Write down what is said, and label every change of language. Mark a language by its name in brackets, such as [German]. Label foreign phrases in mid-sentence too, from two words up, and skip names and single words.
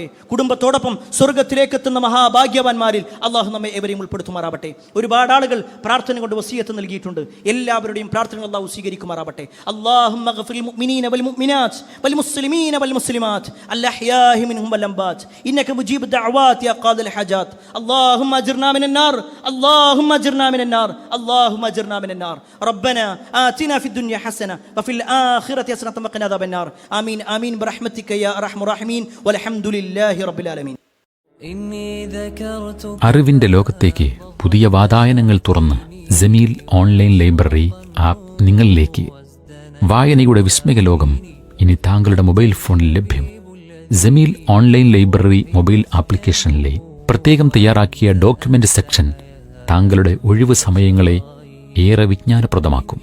[Malayalam] കുടുംബത്തോടൊപ്പം സ്വർഗ്ഗത്തിലേക്ക് എത്തുന്ന മഹാഭാഗ്യവാന്മാരിൽ അല്ലാഹു നമ്മെ ഏവരെയും ഉൾപ്പെടുത്തുമാറാവട്ടെ. ഒരുപാട് ആളുകൾ പ്രാർത്ഥന കൊണ്ട് വസിയത്ത് നൽകിയിട്ടുണ്ട്. എല്ലാവരുടെയും പ്രാർത്ഥന അല്ലാഹു സ്വീകരിക്കുമാറാവട്ടെ. [Arabic] اللهم اغفر للمؤمنين والمؤمنات والمسلمين والمسلمات الأحياء منهم والأموات إنك مجيب الدعوات يا قاضي الحاجات. اللهم أجرنا من النار, اللهم اجرنا من النار، اللهم اجرنا من النار. ربنا آتنا في الدنيا حسنة وفي الآخرة حسنة وقنا عذاب النار. آمين آمين برحمتك يا أرحم الراحمين والحمد لله رب العالمين. [Malayalam] അറിവിന്റെ ലോകത്തേക്ക് പുതിയ വാതായനങ്ങൾ തുറന്ന് ജമീൽ ഓൺലൈൻ ലൈബ്രറി ആപ്പ് നിങ്ങളിലേക്ക്. വായനയുടെ വിസ്മയ ലോകം ഇനി താങ്കളുടെ മൊബൈൽ ഫോണിൽ ലഭ്യം. ജമീൽ ഓൺലൈൻ ലൈബ്രറി മൊബൈൽ ആപ്ലിക്കേഷനിലെ പ്രത്യേകം തയ്യാറാക്കിയ [English] document section [Malayalam] താങ്കളുടെ ഒഴിവ് സമയങ്ങളെ ഏറെ വിജ്ഞാനപ്രദമാക്കും.